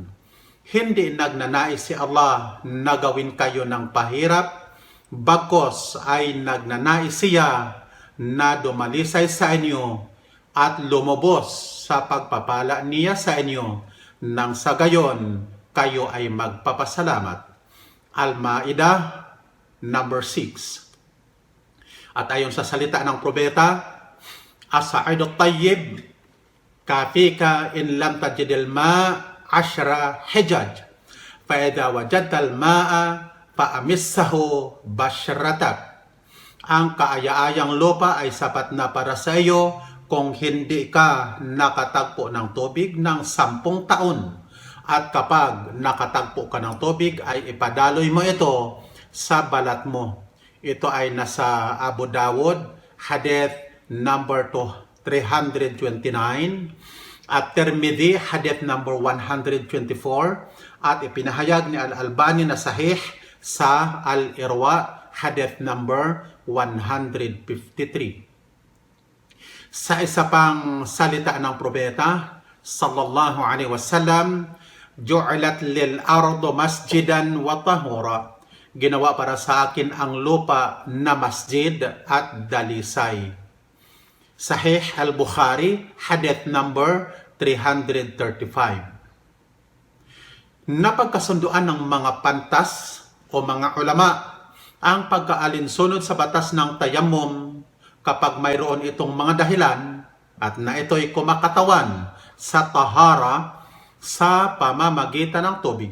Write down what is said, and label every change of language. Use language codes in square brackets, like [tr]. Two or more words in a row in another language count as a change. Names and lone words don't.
[tl] Hindi nagnanais si Allah na gawin kayo ng pahirap, bagkos ay nagnanais siya na dumalisay sa inyo at lumubos sa pagpapala niya sa inyo, nang sa gayon kayo ay magpapasalamat. Al-Ma'idah number 6. At ayon sa salita ng propeta, [ar] الصعيد الطيب كافيك إن لم تجد الماء عشر حجج فإذا وجدت الماء فأمسه بشرتك. [tl] Ang kaaya-ayang lupa ay sapat na para sa iyo kung hindi ka nakatagpo ng tubig ng 10 taon. At kapag nakatagpo ka ng tubig ay ipadaloy mo ito sa balat mo. Ito ay nasa Abu Dawud, hadith number 329, at Tirmidhi, hadith number 124, at ipinahayag ni Al-Albani na sahih sa Al-Irwa, hadith number 153. Sa isa pang salita ng propeta [ar] صلى الله عليه وسلم جعلت لي الأرض مسجدا وطهورا. [tl] Ginawa para sa akin ang lupa na masjid at dalisay. Sahih Al-Bukhari, hadith number 335. Napagkasunduan ng mga pantas o mga ulama ang pagkaalinsunod sa batas ng tayamum kapag mayroon itong mga dahilan at na ito'y kumakatawan sa tahara sa pamamagitan ng tubig.